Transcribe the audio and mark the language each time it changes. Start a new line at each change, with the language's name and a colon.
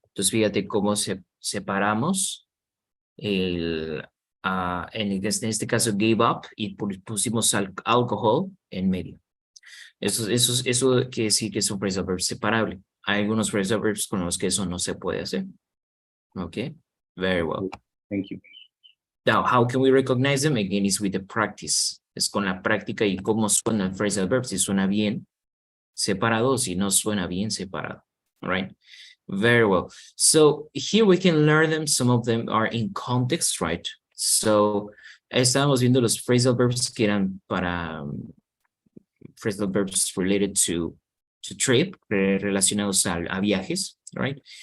Spanish: Entonces fíjate cómo separamos en este caso gave up y pusimos alcohol en medio. Eso quiere decir que es un phrasal verb separable. Hay algunos phrasal verbs con los que eso no se puede hacer.
English: Okay, very well. Thank you. Now, how can we recognize them? Again, is with the practice.
Spanish: Es con la práctica y cómo suena el phrasal verb. Si suena bien separado o si no suena bien separado.
English: All right? Very well. So here we can learn them. Some of them are in context, right?
Spanish: So estábamos viendo los phrasal verbs que eran para phrasal verbs
English: related to trip,
Spanish: relacionados a viajes,
English: right?